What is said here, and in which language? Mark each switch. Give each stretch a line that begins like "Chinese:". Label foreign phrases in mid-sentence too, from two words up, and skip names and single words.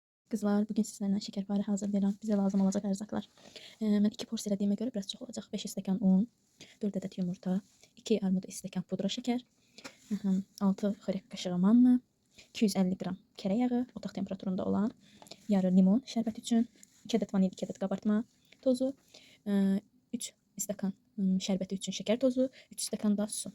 Azerbaijani: Kızlar, bugün sizlerle şekerpare hazırlayıram. Bize lazım olacak ərzaqlar. Mən 2 porsiya elədiyimə görə biraz çox olacaq. 5 stəkan un, 4 ədəd yumurta, 2 armud stəkan pudra şəkər, 6 xörək qaşığı manna, 250 qram kərə yağı, otaq temperaturunda olan, yarı limon şərbəti üçün, 2 ədəd vanil, 2 ədəd qabartma tozu, 3 stəkan şərbəti üçün şəkər tozu, 3 stəkan da su.